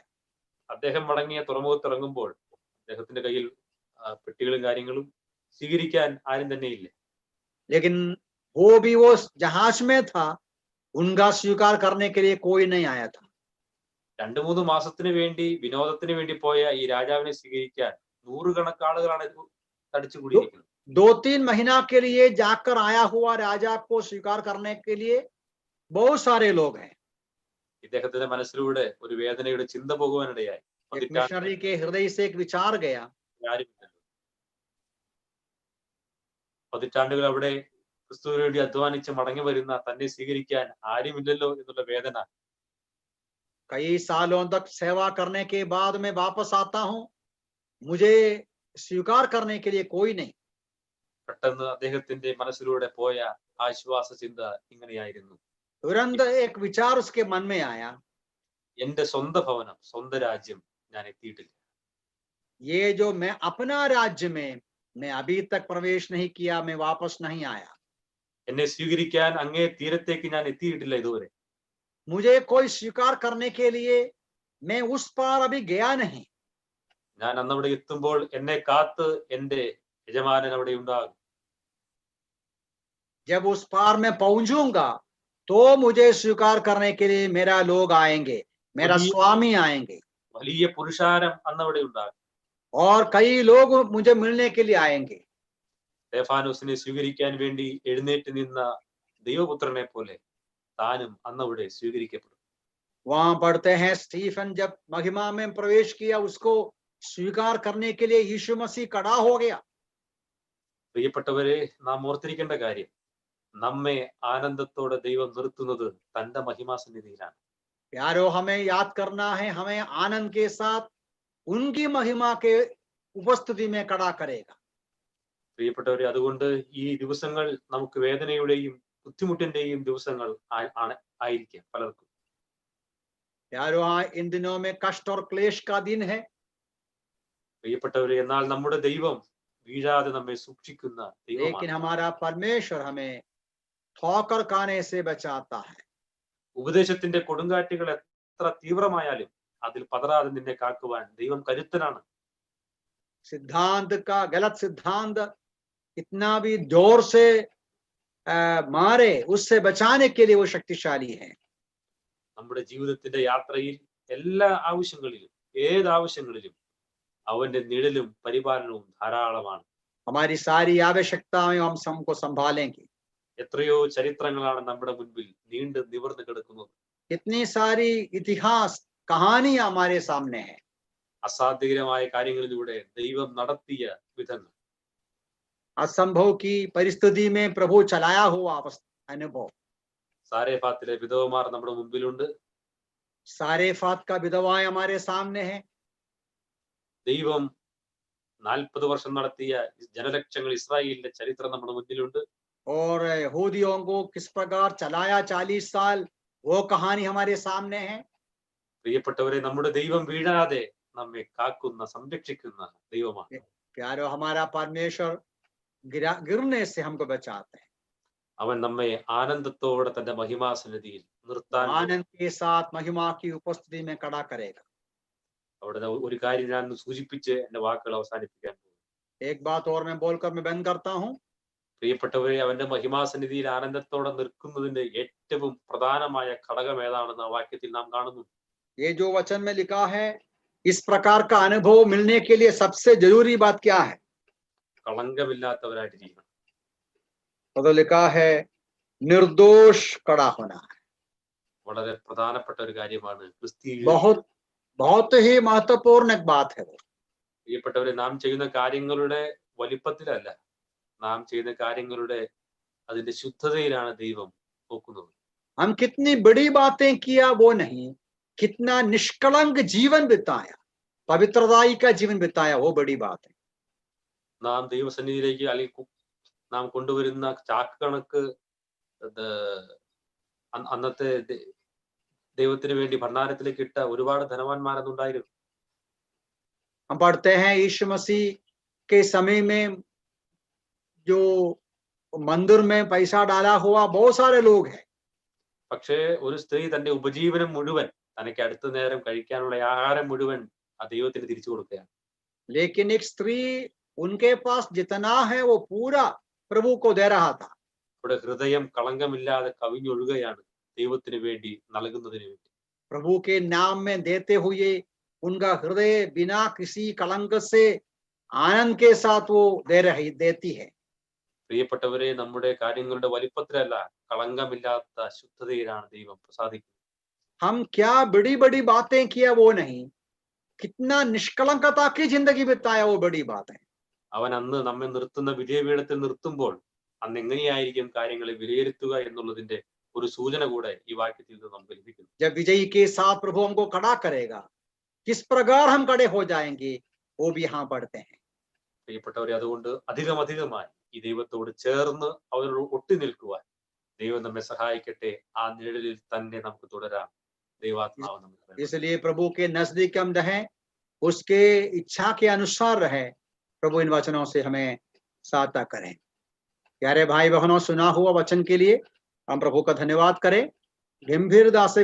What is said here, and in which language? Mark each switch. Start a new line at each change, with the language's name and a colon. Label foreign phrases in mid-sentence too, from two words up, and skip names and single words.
Malayalam: അദ്ദേഹം മടങ്ങിയ തുറമുഖത്ത് ഇറങ്ങുമ്പോൾ അദ്ദേഹത്തിന്റെ കയ്യിൽ പെട്ടികളും കാര്യങ്ങളും സ്വീകരിക്കാൻ ആരും തന്നെ ഇല്ല.
Hindi: लेकिन वो भी वो जहाज में था, उनका स्वीकार करने के लिए कोई नहीं आया था।
Malayalam: 2-3 മാസത്തിന് വേണ്ടി വിനോദത്തിന് വേണ്ടി പോയ ഈ രാജാവിനെ സ്വീകരിക്കാൻ നൂറുകണക്കിന് ആളുകളാണ് തടിച്ചു കൂടിയിരിക്കുന്നത്.
Hindi: 2-3 महीना के लिए जाकर आया हुआ राजा को स्वीकार करने के लिए बहुत सारे लोग हैं।
Malayalam: ഇദ്ദേഹത്തിന്റെ മനസ്സിലൂടെ ഒരു വേദനയുടെ ചിന്ത പോകുവാനിടയായി.
Hindi: मिशनरी के हृदय से एक विचार गया,
Malayalam: പതിറ്റാണ്ടുകൾ അവിടെ ക്രിസ്തുവിന് വേണ്ടി അധ്വാനിച്ച് മടങ്ങി വരുന്ന തന്നെ സ്വീകരിക്കാൻ ആരുമില്ലല്ലോ എന്നുള്ള വേദന.
Hindi: कई सालों तक सेवा करने के बाद मैं वापस आता हूं, मुझे स्वीकार करने के लिए कोई नहीं।
Malayalam: പെട്ടെന്ന് അദ്ദേഹത്തിന്റെ മനസ്സിലൂടെ പോയ ആശ്വാസ ചിന്ത ഇങ്ങനെയായിരുന്നു.
Hindi: तुरंत एक विचार उसके मन में आया,
Malayalam: എന്റെ സ്വന്തം ഭവനം, സ്വന്തം രാജ്യം ഞാൻ എത്തിയിട്ടില്ല.
Hindi: ये जो मैं अपना राज्य में मैं अभी तक प्रवेश नहीं किया, मैं वापस नहीं आया।
Malayalam: എന്നെ സ്വീകരിക്കാൻ അങ്ങേ തീരത്തേക്ക് ഞാൻ എത്തിയിട്ടില്ല ഇതുവരെ.
Hindi: मुझे कोई स्वीकार करने के लिए मैं उस पार अभी गया नहीं।
Malayalam: ഞാൻ അന്നവിടെ എത്തുമ്പോൾ എന്നെ കാത്ത് എന്റെ യജമാനൻ അവിടെ ഉണ്ടാകും.
Hindi: जब उस पार में पहुंचूंगा तो मुझे स्वीकार करने के लिए मेरा लोग आएंगे, मेरा വലിയ स्वामी आएंगे
Malayalam: വലിയ പുരുഷാരം അന്നവിടെ ഉണ്ടാകും.
Hindi: और कई लोग मुझे मिलने के लिए आएंगे.
Malayalam: സ്തെഫാനോസിനെ സ്വീകരിക്കാൻ വേണ്ടി എഴുന്നേറ്റ് നിന്ന ദൈവപുത്രനെ പോലെ താനും അന്നവിടെ സ്വീകരിക്കപ്പെടും.
Hindi: वहां पढ़ते हैं स्टीफन जब महिमा में प्रवेश किया उसको स्वीकार करने के लिए यीशु मसीह खड़ा हो गया.
Malayalam: പ്രിയപ്പെട്ടവരെ, നാം ഓർത്തിരിക്കേണ്ട കാര്യം, നമ്മെ ആനന്ദത്തോടെ ദൈവം നിർത്തുന്നത് തന്റെ മഹിമാസന്നിധിയിലാണ്.
Hindi: प्यारो, हमें याद करना है, हमें आनंद के साथ उनकी महिमा के उपस्थिति में खड़ा करेगा.
Malayalam: പ്രിയപ്പെട്ടവരെ, അതുകൊണ്ട് ഈ ദിവസങ്ങൾ നമുക്ക് വേദനയുടെയും ബുദ്ധിമുട്ടിന്റെയും ദിവസങ്ങൾ ആയിരിക്കാം പലർക്കും.
Hindi: प्यारो, इन दिनों में कष्ट और क्लेश का दिन है.
Malayalam: പ്രിയപ്പെട്ടവരെ, എന്നാൽ നമ്മുടെ ദൈവം വീഴാതെ നമ്മെ സൂക്ഷിക്കുന്ന लेकिन ദൈവമാണ്.
Hindi: हमारा परमेश्वर हमें ठोकर खाने से बचाता है.
Malayalam: ഉപദേശത്തിന്റെ കൊടുങ്കാറ്റുകൾ എത്ര തീവ്രമായാലും അതിൽ പതറാതെ നിന്നെ കാക്കുവാൻ ദൈവം കരുത്തനാണ്.
Hindi: सिद्धांत का गलत सिद्धांत इतना भी जोर से मारे, उससे बचाने के लिए वो शक्तिशाली है.
Malayalam: നമ്മുടെ ജീവിതത്തിന്റെ യാത്രയിൽ എല്ലാ ആവശ്യങ്ങളിലും ഏത് ആവശ്യങ്ങളിലും അവന്റെ നിഴലും പരിപാലനവും ധാരാളമാണ്.
Hindi: हमारी सारी आवश्यकताएं हम सबको संभालेंगे.
Malayalam: എത്രയോ ചരിത്രങ്ങളാണ് നമ്മുടെ മുൻപിൽ നീണ്ടു നിവർന്നു കിടക്കുന്നത്.
Hindi: इतनी सारी इतिहास कहानी हमारे सामने है.
Malayalam: അസാധ്യകരമായ കാര്യങ്ങളിലൂടെ ദൈവം നടത്തിയ വിധങ്ങൾ,
Hindi: असंभव की परिस्थिति में प्रभु चलाया हुआ अनुभव.
Malayalam: സാരേഫാത്തിലെ വിധവമാർ നമ്മുടെ മുമ്പിലുണ്ട്.
Hindi: सारेफात का विधवाएं हमारे सामने है.
Malayalam: ദൈവം 40 വർഷം നടത്തിയ ജനലക്ഷങ്ങൾ ഇസ്രായേലിന്റെ ചരിത്രം നമ്മുടെ മുന്നിലുണ്ട്.
Hindi: और यहूदियों को किस प्रकार चलाया 40 साल, वो कहानी हमारे सामने है.
Malayalam: പ്രിയപ്പെട്ടവരെ, നമ്മുടെ ദൈവം വീഴാതെ നമ്മെ കാക്കുന്ന സംരക്ഷിക്കുന്ന ദൈവമാണ്.
Hindi: प्यारो, हमारा परमेश्वर गिरने से हमको बचाते हैं.
Malayalam: അവൻ നമ്മെ ആനന്ദത്തോടെ തന്റെ മഹിമാസന്നിധിയിൽ നിർത്താൻ
Hindi: आनंद के साथ महिमा की उपस्थिति में खड़ा करेगा.
Malayalam: അവിടെ ഒരു കാര്യം ഞാൻ സൂചിപ്പിച്ച് എന്റെ വാക്കുകൾ അവസാനിപ്പിക്കാൻ പോകും.
Hindi: एक बात और मैं बोलकर मैं बंद करता हूँ.
Malayalam: പ്രിയപ്പെട്ടവരെ, അവന്റെ മഹിമാസന്നിധിയിൽ ആനന്ദത്തോടെ നിൽക്കുന്നതിന്റെ ഏറ്റവും പ്രധാനമായ ഘടകം ഏതാണെന്ന് ആ വാക്യത്തിൽ നാം കാണുന്നു.
Hindi: ये जो वचन में लिखा है, इस प्रकार का अनुभव मिलने के लिए सबसे जरूरी बात क्या है?
Malayalam: കളങ്കമില്ലാത്തവരായിട്ടിരിക്കണം.
Hindi: तो लिखा है निर्दोष खड़ा होना.
Malayalam: വളരെ പ്രധാനപ്പെട്ട ഒരു കാര്യമാണ്.
Hindi: बहुत बहुत ही महत्वपूर्ण एक बात है.
Malayalam: പ്രിയപ്പെട്ടവരെ, നാം ചെയ്യുന്ന കാര്യങ്ങളുടെ വലിപ്പത്തിലല്ല, നാം ചെയ്യുന്ന കാര്യങ്ങളുടെ അതിന്റെ ശുദ്ധതയിലാണ് ദൈവം നോക്കുന്നത്.
Hindi: हम कितनी बड़ी बातें किया वो नहीं, कितना निष्कलंक जीवन बिताया, पवित्रताई का जीवन बिताया, वो बड़ी बात है.
Malayalam: നാം ദൈവസന്നിധിയിലേക്ക് അല്ലെങ്കിൽ നാം കൊണ്ടുവരുന്ന ചാക്ക് കണക്ക് അന്നത്തെ ദൈവത്തിന് വേണ്ടി ഭണ്ഡാരത്തിലേക്ക് ഇട്ട ഒരുപാട് ധനവാന്മാരെന്നുണ്ടായിരുന്നു.
Hindi: हम पढ़ते हैं यीशु मसीह के समय में जो मंदिर में पैसा डाला हुआ बहुत सारे लोग हैं.
Malayalam: പക്ഷേ ഒരു സ്ത്രീ തന്റെ ഉപജീവനം മുഴുവൻ, തനിക്ക് അടുത്ത നേരം കഴിക്കാനുള്ള ആഹാരം മുഴുവൻ ആ ദൈവത്തിന് തിരിച്ചു കൊടുക്കുകയാണ്.
Hindi: लेकिन एक स्त्री, उनके पास जितना है वो पूरा प्रभु को दे रहा था.
Malayalam: ഇവിടെ ഹൃദയം കളങ്കമില്ലാതെ കവിഞ്ഞൊഴുകയാണ് ദൈവത്തിന് വേണ്ടി നൽകുന്നതിന് വേണ്ടി.
Hindi: प्रभु के नाम में देते हुए उनका हृदय बिना किसी कलंक से आनंद के साथ वो देती है.
Malayalam: പ്രിയപ്പെട്ടവരെ, നമ്മുടെ കാര്യങ്ങളുടെ വലിപ്പത്തിലല്ല, കളങ്കമില്ലാത്ത ശുദ്ധതയിലാണ് ദൈവം പ്രസാദിക്കുന്നത്.
Hindi: हम क्या बड़ी बड़ी बातें किया वो नहीं, कितना निष्कलंकता की जिंदगी बिताया वो बड़ी बात है.
Malayalam: അവൻ അന്ന് നമ്മെ നിർത്തുന്ന വിജയപീഠത്തിൽ നിർത്തുമ്പോൾ അന്ന് എങ്ങനെയായിരിക്കും കാര്യങ്ങളെ വിലയിരുത്തുക എന്നുള്ളതിന്റെ ഒരു സൂചന കൂടെ ഈ വാക്യത്തിൽ നിന്ന് നമുക്ക് ലഭിക്കുന്നു.
Hindi: जब विजयी के साथ प्रभु हमको खड़ा करेगा, किस प्रकार हम खड़े हो जाएंगे, वो भी यहाँ पढ़ते हैं.
Malayalam: പ്രിയപ്പെട്ടവരെ, അതുകൊണ്ട് അധികമായി ഈ ദൈവത്തോട് ചേർന്ന് അവരോട് ഒട്ടി നിൽക്കുവാൻ ദൈവം നമ്മെ സഹായിക്കട്ടെ. ആ നിഴലിൽ തന്നെ നമുക്ക് തുടരാം. ദൈവാത്മാവ് നമുക്ക്.
Hindi: इसलिए प्रभु के नजदीक हम रहें, उसके इच्छा के अनुसार रहे. प्रभु इन वचनों से हमें सहायता करें. प्यारे भाई बहनों, सुना हुआ वचन के लिए हम प्रभु का धन्यवाद करें. गंभीरता से